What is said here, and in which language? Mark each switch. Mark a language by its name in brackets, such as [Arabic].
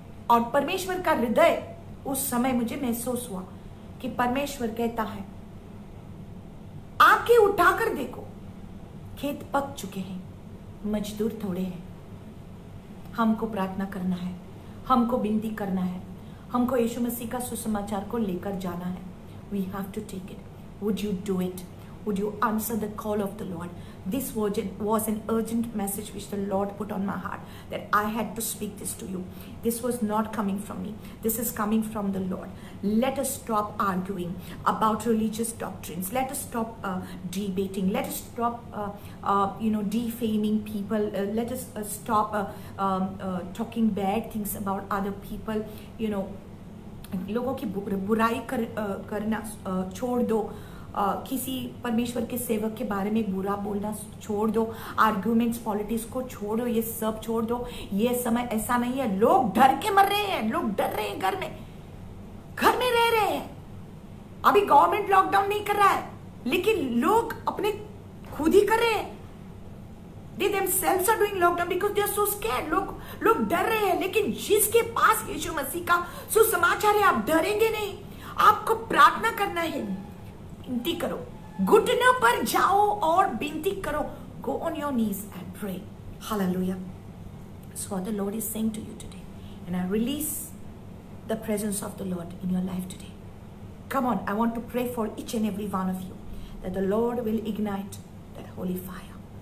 [Hindi] और परमेश्वर का हृदय उस समय मुझे महसूस हुआ कि परमेश्वर कहता है, आके उठाकर देखो, खेत पक चुके हैं, मजदूर थोड़े हैं. हमको प्रार्थना करना है, हमको विनती करना है, हमको यीशु मसीह का सुसमाचार को लेकर जाना है. [English] We have to take it. Would you do it? Would you answer the call of the Lord? This was an urgent message which the Lord put on my heart, that I had to speak this to you. This was not coming from me. This is coming from the Lord. Let us stop arguing about religious doctrines. Let us stop debating. Let us stop defaming people. Let us stop talking bad things about other people. [Hindi] लोगों की बुराई करना छोड़ दो. किसी परमेश्वर के सेवक के बारे में बुरा बोलना छोड़ दो. आर्ग्यूमेंट्स, पॉलिटिक्स को छोड़ो. ये सब छोड़ दो. ये समय ऐसा नहीं है. लोग डर के मर रहे हैं. लोग डर रहे हैं. घर में रह रहे हैं. अभी गवर्नमेंट लॉकडाउन नहीं कर रहा है, लेकिन लोग अपने खुद ही कर रहे हैं. [English] They themselves are doing lockdown because they are so scared. [Hindi] लोग डर रहे हैं. लेकिन जिसके पास यीशु मसीह का सुसमाचार है, आप डरेंगे नहीं. आपको प्रार्थना करना है. विनती करो. घुटनों पर जाओ और विनती करो. [English] Go on your knees and pray. Hallelujah. That's what the Lord is saying to you today. And I release the presence of the Lord in your life today. Come on, I want to pray for each and every one of you, that the Lord will ignite that holy fire.